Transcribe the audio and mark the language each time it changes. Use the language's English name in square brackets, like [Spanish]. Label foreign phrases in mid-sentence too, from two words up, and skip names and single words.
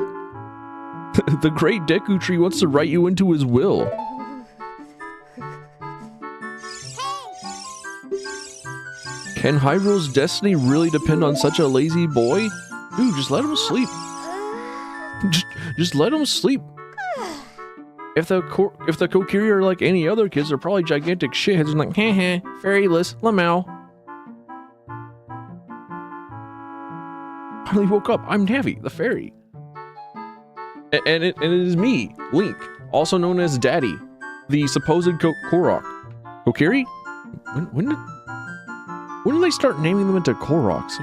[English] The great Deku Tree wants to write you into his will. Can Hyrule's destiny really depend on such a lazy boy? Dude, just let him sleep. Just let him sleep. If the Kokiri are like any other kids, they're probably gigantic shitheads and like, heh, fairyless, lamau. Finally woke up. I'm Navi, the fairy. And it is me, Link, also known as Daddy, the supposed Korok. Kokiri? When did they start naming them into Koroks?